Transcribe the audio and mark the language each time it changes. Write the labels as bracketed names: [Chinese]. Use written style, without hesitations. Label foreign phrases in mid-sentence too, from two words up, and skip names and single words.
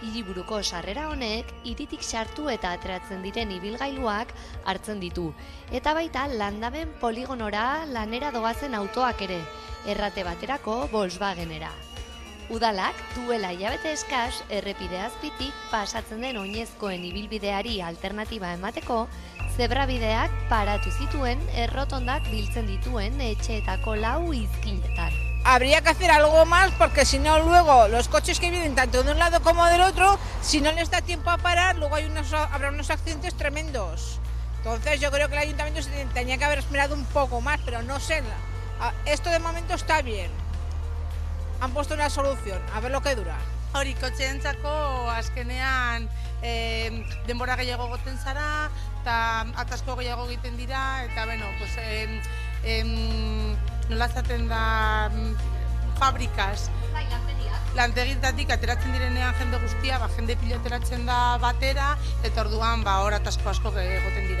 [Basque] Hiriburuko sarrera honek hiritik sartu eta ateratzen diren ibilgailuak hartzen ditu, eta baita landaben poligonora lanera doazen autoak ere, errate baterako Volkswagenera. Udalak duela hilabete eskas errepide azpitik pasatzen den oinezkoen ibilbideari alternatiba emateko, zebrabideak paratu zituen errotondak biltzen dituen etxeetako 4 izkinetan. [Spanish] Habría que hacer algo más porque si no luego los coches que vienen tanto de un lado como del otro, si no les da tiempo a parar, luego habrá unos accidentes tremendos. Entonces yo creo que el ayuntamiento se tenía que haber esperado un poco más, pero no sé, esto de momento está bien. Han puesto una solución, a ver lo que dura. [Basque] Hori, kotxeentzako azkenean denbora gehiago goten zara, eta atasko gehiago egiten dira, eta [Spanish] bueno, pues, [Basque] nola zaten da fabrikaz. Lantegietatik ateratzen direnean jende guztia, jende pilo ateratzen da batera, eta orduan hor atasko asko egoten dira.